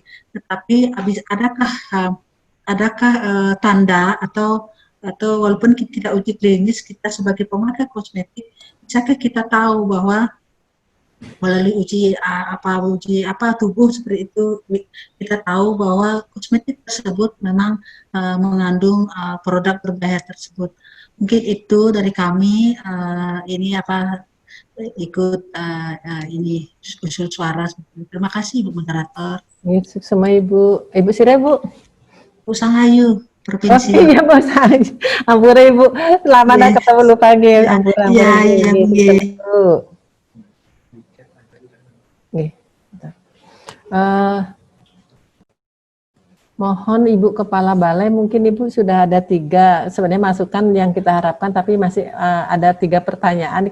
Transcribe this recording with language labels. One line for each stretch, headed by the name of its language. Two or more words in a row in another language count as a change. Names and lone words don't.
Indonesian: Tetapi adakah tanda atau walaupun kita tidak uji klinis, kita sebagai pemakai kosmetik, bisakah kita tahu bahwa melalui uji tubuh seperti itu kita tahu bahwa kosmetik tersebut memang mengandung produk berbahaya tersebut. Mungkin itu dari kami ikut ini usul suara. Terima kasih Bu Moderator. Sama Ibu Sire, Bu. Bu Sangayu, Provinsi. Oh iya, Bu Sangayu. Ampura Ibu, lama dah ketemu lupa nggih. Ampura. Iya, Bu. Nih, mohon Ibu Kepala Balai, mungkin Ibu sudah ada 3 sebenarnya masukan yang kita harapkan, tapi masih ada 3 pertanyaan.